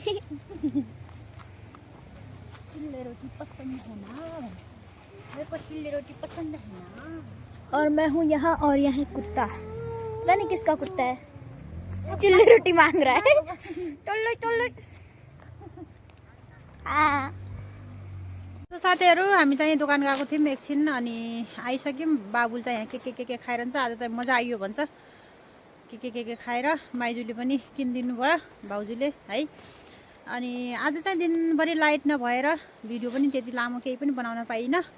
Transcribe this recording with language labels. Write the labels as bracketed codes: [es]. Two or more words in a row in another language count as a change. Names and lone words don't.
[hi] चिल्ले रोटी पसंद है ना, मेरे को चिल्ले रोटी पसंद है ना। और मैं हूँ यहाँ, और यहाँ है कुत्ता, पता नहीं किसका कुत्ता है, चिल्ली रोटी मांग रहा है। टल्लो [ne] तो साथीहरू हामी चाहिँ दोकान गएको थियौँ एकछिन, अनि आइसक्यौँ। बाबुल चाहिँ यहाँ के खाइरहन्छ। आज चाहिँ मजा आइयो भन्छ, के खाएर माइजूले पनि किनिदिनु भयो भाउजूले है। अनि आज चाहिँ दिनभरि लाइट नभएर भिडियो पनि त्यति लामो केही पनि बनाउन पाइनँ।